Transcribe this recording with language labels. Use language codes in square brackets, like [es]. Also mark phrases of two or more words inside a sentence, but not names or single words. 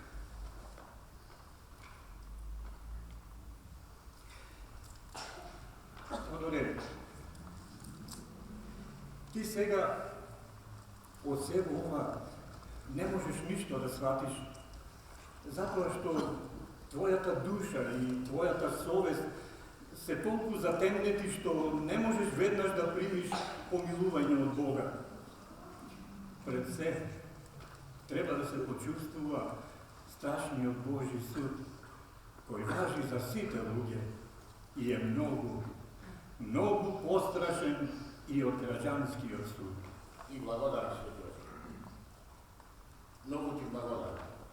[mk] Тодоре, ти сега од себе ова не можеш ништо да сватиш, затоа што твојата душа и твојата совест се толку затемнети што не можеш веднаш да примиш помилување од Бога. Пред се треба да се почувствува страшниот Божи суд, кој важи за сите луѓе и е многу пострашен и од граѓанскиот суд. И благодарам, Свети Отче. Многу ти благодарам.